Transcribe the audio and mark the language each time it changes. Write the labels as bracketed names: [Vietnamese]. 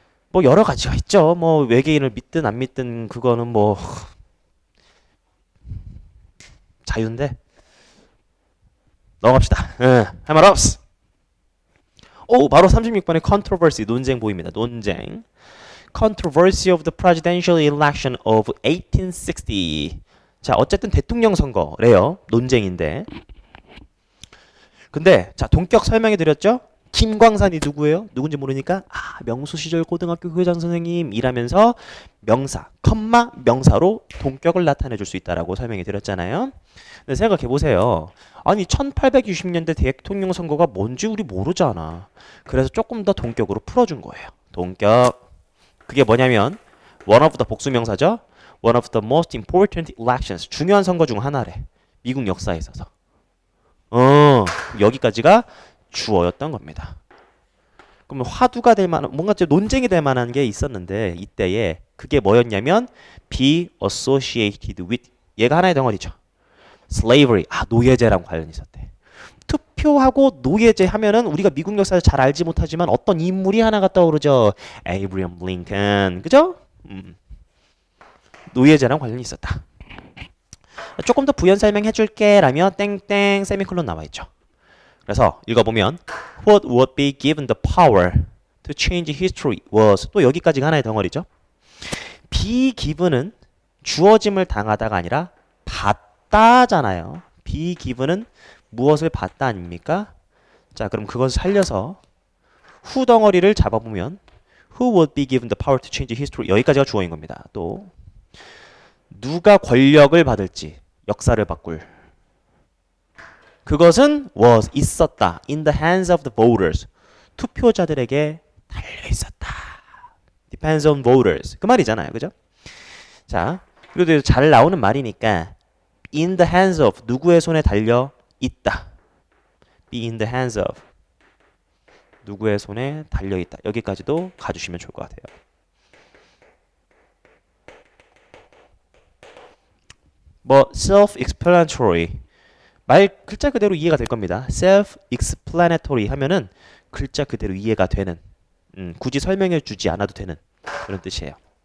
[Korean] 뭐 여러 가지가 있죠. 뭐 외계인을 믿든 안 믿든 그거는 뭐 자유인데 넘어갑시다. 할 말 없어. 오, 바로 36번의 controversy 논쟁 보입니다. 논쟁. [English] Controversy of the presidential election of 1860. [Korean] 자, 어쨌든 대통령 선거래요. 논쟁인데. 근데 자, 동격 설명해 드렸죠? 김광산이 누구예요? 누군지 모르니까 명수 시절 고등학교 교장 선생님이라면서 명사, 컴마 명사로 동격을 나타내 줄 수 있다라고 설명해 드렸잖아요. 근데 생각해 보세요. 아니 1860년대 대통령 선거가 뭔지 우리 모르잖아. 그래서 조금 더 동격으로 풀어준 거예요. 동격. 그게 뭐냐면 one of the 복수 명사죠. [English] One of the most important elections. [Korean] 중요한 선거 중 하나래. 미국 역사에 있어서. 여기까지가 주어였던 겁니다. 그럼 화두가 될 만한 뭔가 좀 논쟁이 될 만한 게 있었는데 이때에 그게 뭐였냐면 [English] be associated with [Korean] 얘가 하나의 덩어리죠. [English] slavery. [Korean] 노예제랑 관련이 있었대. 투표하고 노예제 하면은 우리가 미국 역사를 잘 알지 못하지만 어떤 인물이 하나가 떠오르죠. 에이브리엄 링컨. 그죠? 노예제랑 관련이 있었다. 조금 더 부연 설명해 줄게 라며 땡땡 세미콜론 나와 있죠. 그래서 읽어보면 [English] What would be given the power to change history was [Korean] 또 여기까지가 하나의 덩어리죠. be given은 주어짐을 당하다가 아니라 받다잖아요. be given은 무엇을 받다 아닙니까? 자, 그럼 그것을 살려서 who 덩어리를 잡아보면 [English] Who would be given the power to change history [Korean] 여기까지가 주어인 겁니다. 또 누가 권력을 받을지 역사를 바꿀 그것은 was 있었다. [English] In the hands of the voters. [Korean] 투표자들에게 달려 있었다. [English] Depends on voters. [Korean] 그 말이잖아요. 그죠? 자, 그래도 잘 나오는 말이니까 [English] in the hands of [Korean] 누구의 손에 달려 있다. [English] Be in the hands of [Korean] 누구의 손에 달려 있다. 여기까지도 가주시면 좋을 것 같아요. 뭐 self-explanatory 말 글자 그대로 이해가 될 겁니다. self-explanatory 하면은 글자 그대로 이해가 되는 굳이 설명해 주지 않아도 되는 그런 뜻이에요.